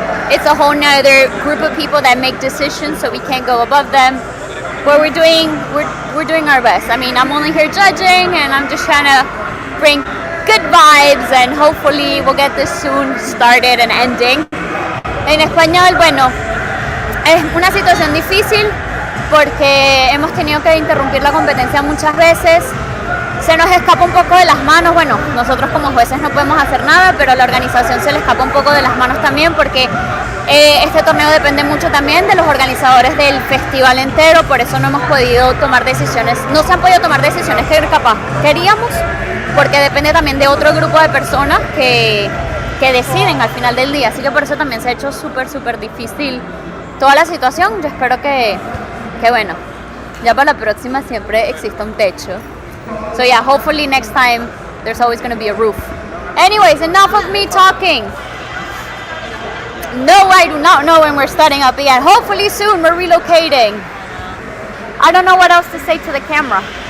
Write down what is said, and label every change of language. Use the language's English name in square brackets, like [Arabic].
[English] It's a whole nother group of people that make decisions, so we can't go above them. But we're doing our best. I mean, I'm only here judging, and I'm just trying to bring good vibes, and hopefully we'll get this soon started and ending. [Spanish] En español, bueno, es una situación difícil porque hemos tenido que interrumpir la competencia muchas veces. Se nos escapa un poco de las manos. Bueno, nosotros como jueces no podemos hacer nada, pero la organización se le escapa un poco de las manos también, porque este torneo depende mucho también de los organizadores del festival entero. Por eso no hemos podido tomar decisiones, no se han podido tomar decisiones que capaz queríamos, porque depende también de otro grupo de personas que deciden al final del día. Así que por eso también se ha hecho súper difícil toda la situación. Yo espero que bueno, ya para la próxima siempre exista un techo. [English] So yeah, hopefully next time there's always going to be a roof. Anyways, enough of me talking. No, I do not know when we're starting up again. Hopefully soon we're relocating. I don't know what else to say to the camera.